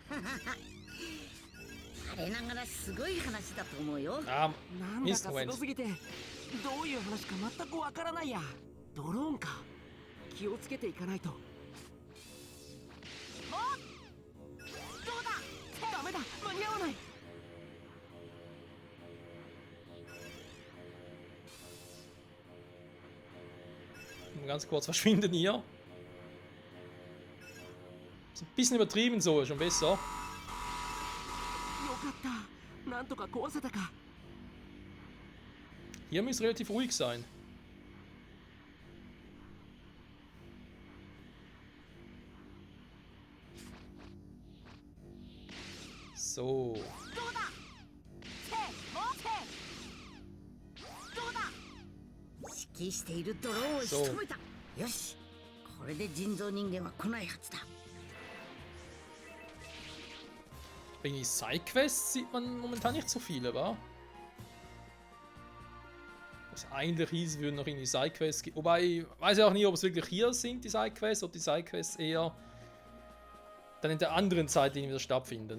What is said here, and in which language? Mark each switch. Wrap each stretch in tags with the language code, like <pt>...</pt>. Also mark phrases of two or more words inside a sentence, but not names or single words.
<ja>あれながらすごい話だと思うよ。</ja> <de>Ah,</de> <ja>なんだか</ja> <de>Mist,</de> <ja>すご</ja> <de>Moment.</de> <ja>すぎてどういう話か全くわからないや。ドローンか。気をつけていかないと。どうだ？ダメだ、間に合わない。</ja> <de>Ganz kurz verschwinden hier. Ist ein bisschen übertrieben so, schon besser.</de> <ja>よかった。なんとか壊せたか。</ja> <de>Hier müsste relativ ruhig sein. So.</de> <ja>どうだ？せー、もうせー。どうだ？指揮しているドローンを仕留めた。よし、これで人造人間は来ないはずだ。</ja> <de>Wegen die Sidequests sieht man momentan nicht so viele, wa? Was eigentlich hieß, wir würden noch in die Sidequests gehen. Wobei, ich weiß ja auch nie, ob es wirklich hier sind, die Sidequests, ob die Sidequests eher dann in der anderen Zeit wieder stattfinden.</de>